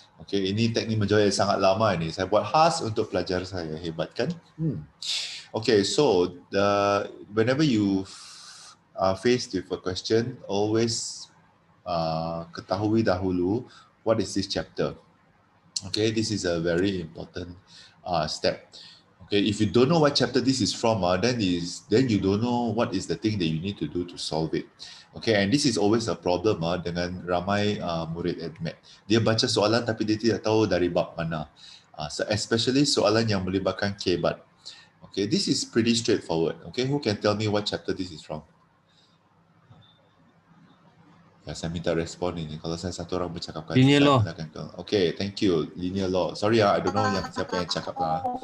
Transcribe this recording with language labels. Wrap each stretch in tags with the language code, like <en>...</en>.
<ms>Okay, ini teknik menjawab yang sangat lama ini. Saya buat khas untuk pelajar saya. Hebat kan?</ms> <en>Okay, so whenever you are faced with a question, always</en> <ms>ketahui dahulu</ms> <en>what is this chapter. Okay, this is a very important step. Okay, if you don't know what chapter this is from, then you don't know what is the thing that you need to do to solve it. Okay, and this is always a problem</en> <ms>dengan ramai murid AdMath. Dia baca soalan tapi dia tidak tahu dari bab mana. So especially soalan yang melibatkan K-bar.</ms> <en>Okay, this is pretty straightforward. Okay, who can tell me what chapter this is from?</en> <ms>Ya, saya minta respon ini. Kalau saya satu orang bercakap,</ms> <en>Linear</en> <ms>saya</ms> <en>law.</en> <ms>pun akan tahu.</ms> <en>Okay, thank you. Linear law. Sorry I don't know</en> <ms>siapa yang cakap lah.</ms>